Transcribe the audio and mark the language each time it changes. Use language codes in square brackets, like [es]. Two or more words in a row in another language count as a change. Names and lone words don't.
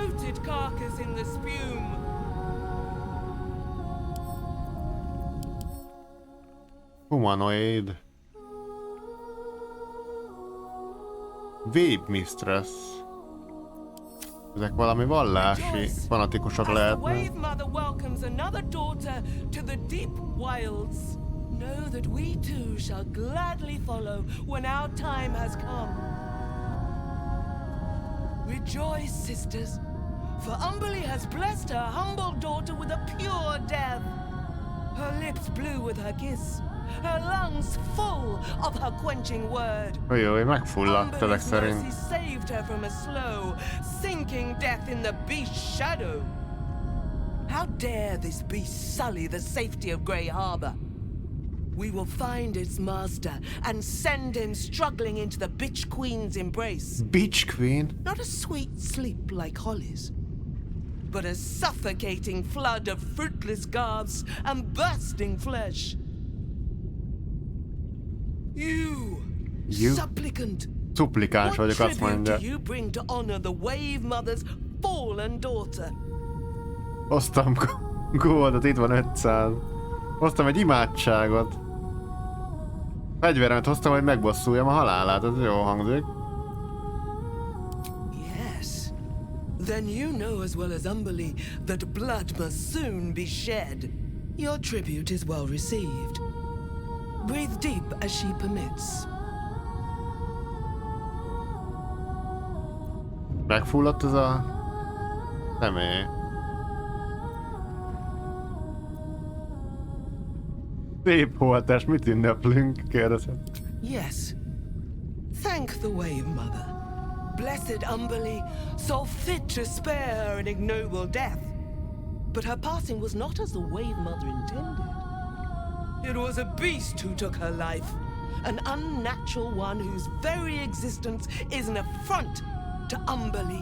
[en] Humanoid. Vape Mistress. [hu] Ezek valami vallási fanatikusak lehetnek. [en] Know that we too shall gladly follow when our time has come. Rejoice, sisters, for Umberly has blessed her humble daughter with a pure death. Her lips blue with her kiss, her lungs full of her quenching word. [hu] Jaj, megfulladt ezek szerint. [en] Umberly's mercy saved her from a slow, sinking death in the beast's shadow. How dare this beast sully the safety of Grey Harbor? We will find its master and send him struggling into the Bitch Queen's embrace. Bitch Queen? Not a sweet sleep like Holly's, but a suffocating flood of fruitless garbs and bursting flesh. You supplicant, [hu] Supplikáns vagyok, azt mondja. [en] what tribute do you bring to honor the Wave Mother's fallen daughter? [hu] Hoztam góldot, itt van 500. Hoztam egy imádságot. Fegyveremet hoztam, hogy megbosszuljam a halálát, ez jó hangzik. [en] Yes. Then you know as well as Umberly that blood must soon be shed. Your tribute is well received. Breathe deep as she permits. [hu] Megfulladt ez a személy. Szép holtás, mit ünneplünk? Kérdezem. [en] Yes. Thank the Wave Mother. Blessed Umberly saw fit to spare her an ignoble death. But her passing was not as the Wave Mother intended. It was a beast who took her life. An unnatural one whose very existence is an affront to Umberly.